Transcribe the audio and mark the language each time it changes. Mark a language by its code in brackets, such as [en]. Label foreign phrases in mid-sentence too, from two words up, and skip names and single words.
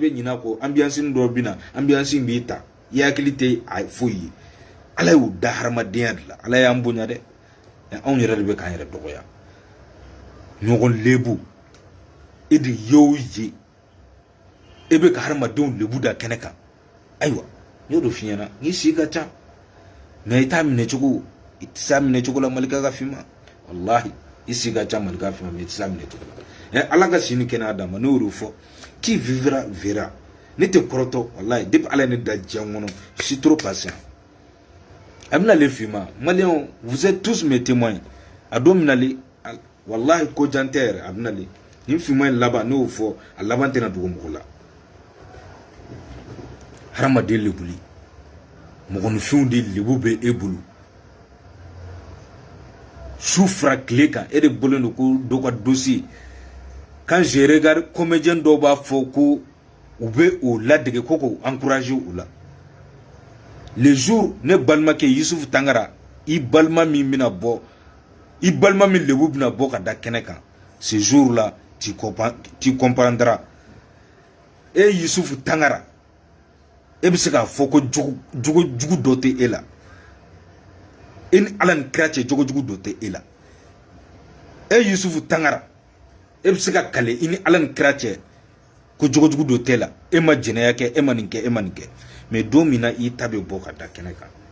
[bm] bɛ ɲinɛ kɔ ambiance dɔ bɛ na ambiance b'i ta i hakili tɛ a foyi ye ala y'u da hadamadenya de la ala y'an bonya dɛ anw yɛrɛ de bɛ k'an yɛrɛ dɔgɔya ɲɔgɔn lebu e de y'o ye e bɛ ka hadamadenw lebu da kɛnɛ kan ayiwa n y'o de f'i ɲɛna n'i si ka ca mais i t'a minɛ cogo i tɛ se a minɛ cogo la malika ka f'i ma wallahi i si ka ca malika f'i ma mais i tɛ se a minɛ cogo la ala ka sini kɛnɛya d'a ma ne y'o de fɔ [fr] qui vivra verra [bm] ne tɛ kɔrɔtɔ wallahi depuis ala ye ne da diɲɛ kɔnɔ [fr] je suis trop patient [bm] a bɛna le f'i ma maliyɛnw [fr] vous êtes tous mes témoins [bm] a don mina le wallahi ko jan tɛ yɛrɛ a bɛna le nin fima in laban ne y'o fɔ a laban tɛna dogo mɔgɔ la hadamaden lebuli mɔgɔninfinw de lebu bɛ e bolo su fara tile kan e de bɔlen don ko dɔ ka dossier [fr] quand je regarde [bm] comédien dɔw b'a fɔ ko u bɛ o ladege ko k'o encourager u la [fr] le jour [bm] ne balimakɛ Yusufu Tangara i balima min bɛna bɔ i balima min lebu bɛna bɔ ka da kɛnɛ kan [fr] ce jour là tu [bm] comprendras e Yusufu Tangara e bɛ se k'a fɔ ko jugu dɔ tɛ e la e ni ala ni kira cɛ jogo jugu dɔ tɛ e la e Yusufu Tangara e bɛ se ka kale i ni ala ni kira cɛ ko jogo jugu dɔ tɛ e la e ma jɛnɛya kɛ e ma nin kɛ e ma nin kɛ mais don min na i ta bɛ bɔ ka da kɛnɛ kan